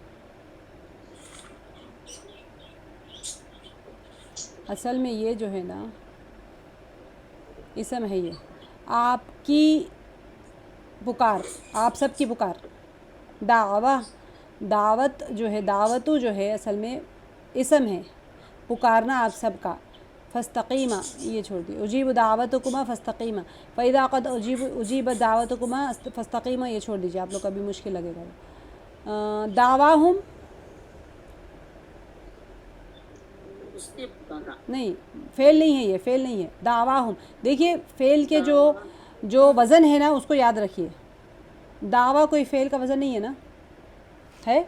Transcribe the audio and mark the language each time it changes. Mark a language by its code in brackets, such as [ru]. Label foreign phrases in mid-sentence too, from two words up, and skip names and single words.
[hi] असल में ये जो है ना, इसम है ये, आपकी पुकार, आप सब की पुकार। दावा, दावत जो है, दावतु जो है असल में इसम है, पुकारना आप सब का। फ़स्तक़ीमा, ये छोड़ दिए, [ar] أجيبت دعوتكما فاستقيما، فإذا قد أجيبت دعوتكما فاستقيما, [hi] ये छोड़ दीजिए, आप लोग को अभी मुश्किल लगेगा। दावाहुम, नहीं, फ़ेल नहीं है, ये फ़ेल नहीं है, दावाहुम। देखिए फ़ेल के जो वज़न है ना, उसको याद रखिए। दावा कोई फ़ेल का वज़न नहीं है ना, है?